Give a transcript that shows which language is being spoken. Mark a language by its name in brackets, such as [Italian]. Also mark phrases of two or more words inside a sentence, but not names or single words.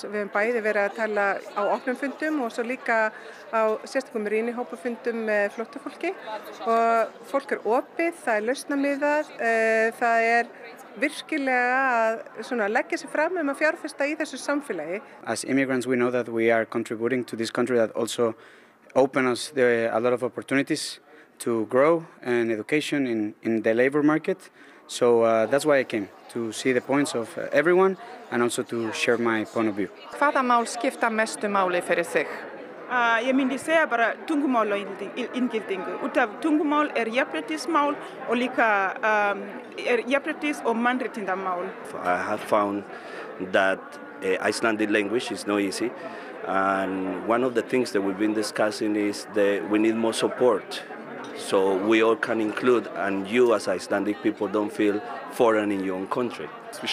[Icelandic] Við hefum bæði verið að tala á opnum fundum og svo líka á sérstakum rýnihópafundum með flóttafólki. Og fólk opið, það lausnamiðað, það virkilega að leggja sig fram að fjárfesta í þessu samfélagi. [English] As immigrants, we know that we are contributing to this country that also opens us a lot of opportunities to grow and education in the labor market. So that's why I came, to see the points of everyone and also to share my point of view. [Icelandic] Hvaða mál skipta mestu máli fyrir þig? Ég myndi segja bara tungumál og inngildingu. Út af tungumál jafnréttismál og líka jafnréttis- og mannréttindamál. [English] I have found that Icelandic language is not easy, and one of the things that we've been discussing is that we need more support. So we all can include, and you as Icelandic people don't feel foreign in your own country.